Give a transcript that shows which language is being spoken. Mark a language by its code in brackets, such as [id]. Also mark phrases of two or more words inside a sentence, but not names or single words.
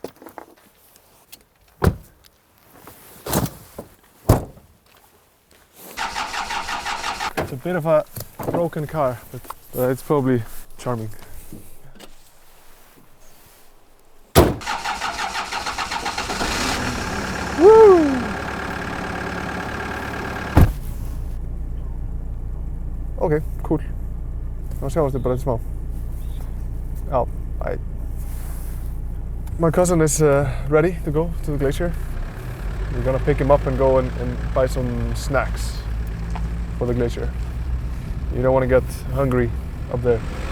[en] It's a bit of a broken car, but it's probably charming. Woo! Okay, cool. [is] Þá sjáumst við bara eftir smá. Já, bye. [en] My cousin is ready to go to the glacier. We're gonna pick him up and go and buy some snacks for the glacier. You don't want to get hungry up there.